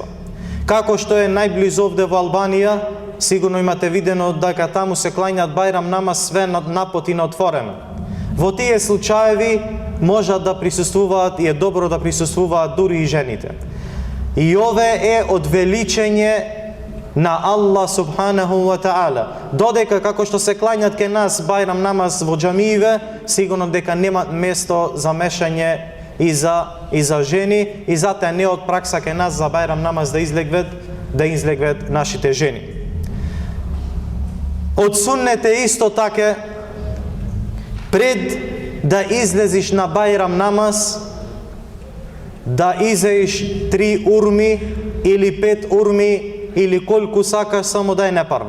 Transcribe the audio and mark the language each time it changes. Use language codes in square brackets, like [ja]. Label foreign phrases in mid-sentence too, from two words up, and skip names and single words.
[mk] Како што е најблизу овде во Албанија, сигурно имате видено дека таму се клањат Бајрам намаз све напот и на отворено. Во тие случаеви можат да присуствуваат и е добро да присуствуваат дури и жените. И ове е од величење на Аллах [ar] سبحانه وتعالى. [mk] Додека како што се клањат ке нас Бајрам намаз во џамииве, сигурно дека нема место за мешање и за жени, и затоа не од пракса ке нас за Бајрам намаз да излегват нашите жени. Од суннет е исто така пред да излезиш на Бајрам намаз, да изеиш 3 урми или 5 урми или колку сакаш, само да е непарно.